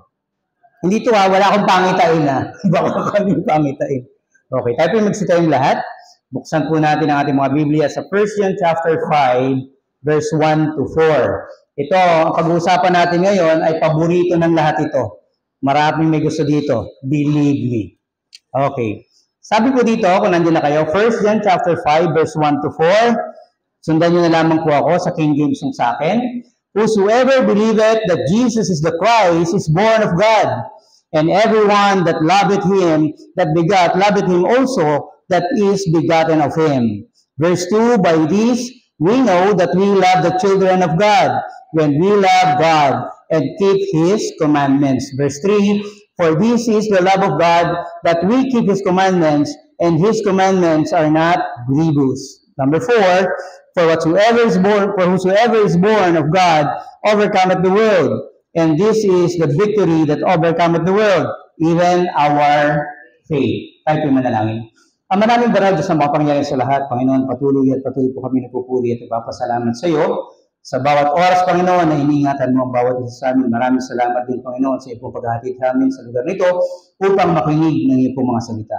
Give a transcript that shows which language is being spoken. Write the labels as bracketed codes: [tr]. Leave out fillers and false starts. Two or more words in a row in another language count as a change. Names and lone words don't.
[tl] Hindi to wala akong pangitain na. Baka kami pangitain. Okay, tayo po magsita yung lahat. Buksan po natin ang ating mga Biblia sa 1 John chapter 5, verse 1 to 4. Ito, ang pag-uusapan natin ngayon ay paborito ng lahat ito. Maraming may gusto dito. [en] Believe me. Okay. [tl] Sabi po dito, kung nandiyan na kayo, 1 John chapter 5, verse 1 to 4. Sundan nyo na lamang po ako sa King James yung sa akin. [en] Whosoever believeth that Jesus is the Christ is born of God. And everyone that loveth him, that begat, loveth him also, that is begotten of him. Verse 2, by this we know that we love the children of God, when we love God and keep his commandments. Verse 3, for this is the love of God, that we keep his commandments, and his commandments are not grievous. Number 4, for whosoever is born of God overcometh the world. And this is the victory that overcometh the world, even our faith. [tl] Tayo po manalangin. Ang maraming daral Diyos na makapangyarihan sa lahat, Panginoon, patuloy po kami nagpupuri at ipapasalamat sa iyo. Sa bawat oras, Panginoon, na iniingatan mo ang bawat isa sa amin. Maraming salamat din, Panginoon, sa iyong paghahatid namin sa lugar nito upang makinig ng iyong mga salita.